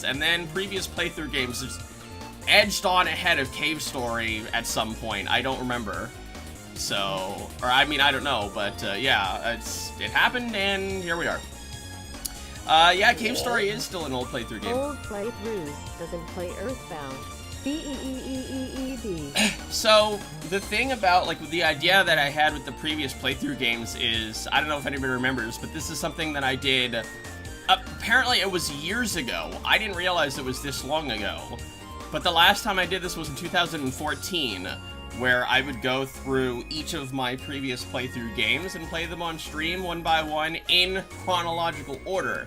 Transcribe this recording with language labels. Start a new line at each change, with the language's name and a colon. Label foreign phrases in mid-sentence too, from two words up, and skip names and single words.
English: And then previous playthrough games just edged on ahead of Cave Story at some point. I don't remember. So, or I mean, I don't know, but yeah, it happened, and here we are. Yeah, Cave Story is still an old playthrough game. Old playthroughs doesn't play Earthbound. B-E-E-E-E-E-D. So, the thing about, like, the idea that I had with the previous playthrough games is, I don't know if anybody remembers, but this is something that I did, apparently it was years ago. I didn't realize it was this long ago. But the last time I did this was in 2014, where I would go through each of my previous playthrough games and play them on stream one by one in chronological order.